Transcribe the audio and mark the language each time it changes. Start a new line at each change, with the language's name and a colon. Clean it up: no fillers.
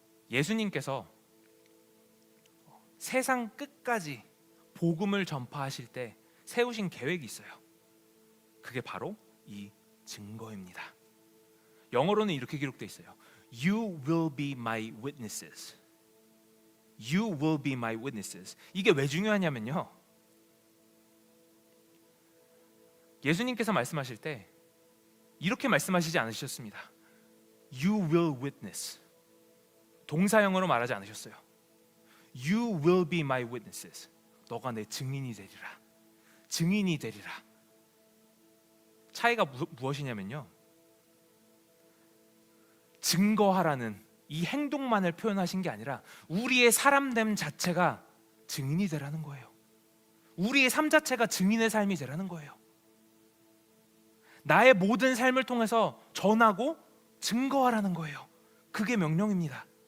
Korean: 예수님께서 세상 끝까지 복음을 전파하실 때 세우신 계획이 있어요. 그게 바로 이 증거입니다. 영어로는 이렇게 기록되어 있어요.
English: You will be my witnesses. You will be my witnesses.
Korean: 이게 왜 중요하냐면요, 예수님께서 말씀하실 때 이렇게 말씀하시지 않으셨습니다.
English: You will witness.
Korean: 동사형으로 말하지 않으셨어요.
English: You will be my witnesses.
Korean: 너가 내 증인이 되리라. 증인이 되리라. 차이가 무엇이냐면요, 증거하라는 이 행동만을 표현하신 게 아니라 우리의 사람됨 자체가 증인이 되라는 거예요. 우리의 삶 자체가 증인의 삶이 되라는 거예요. 나의 모든 삶을 통해서 전하고 증거하라는 거예요. 그게 명령입니다.